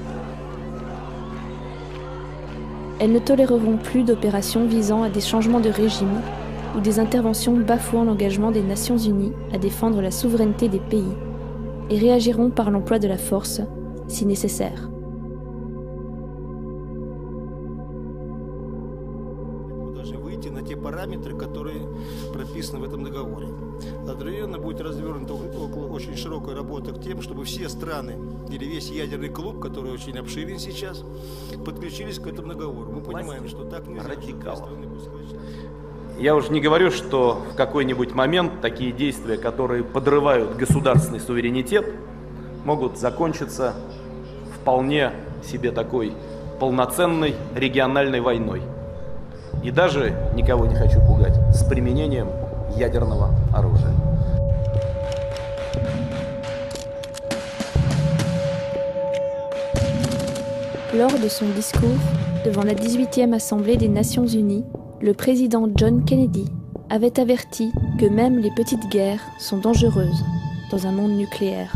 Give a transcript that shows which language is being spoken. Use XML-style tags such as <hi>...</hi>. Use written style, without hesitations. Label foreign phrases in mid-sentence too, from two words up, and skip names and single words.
<fr>Elles ne toléreront plus d'opérations visant à des changements de régime ou des interventions bafouant l'engagement des Nations Unies à défendre la souveraineté des pays et réagiront par l'emploi de la force si nécessaire.</fr> <ru>На те параметры, которые прописаны в этом договоре. Одновременно будет развернута очень широкая работа к тем, чтобы все страны или весь ядерный клуб, который очень обширен сейчас, подключились к этому договору. Мы понимаем, что так нельзя. Я уже не говорю, что в какой-нибудь момент такие действия, которые подрывают государственный суверенитет, могут закончиться вполне себе такой полноценной региональной войной. И даже, никого не хочу пугать, с применением ядерного оружия.</ru> <fr>Lors de son discours devant la 18e Assemblée des Nations Unies, le président John Kennedy avait averti que même les petites guerres sont dangereuses dans un monde nucléaire.</fr>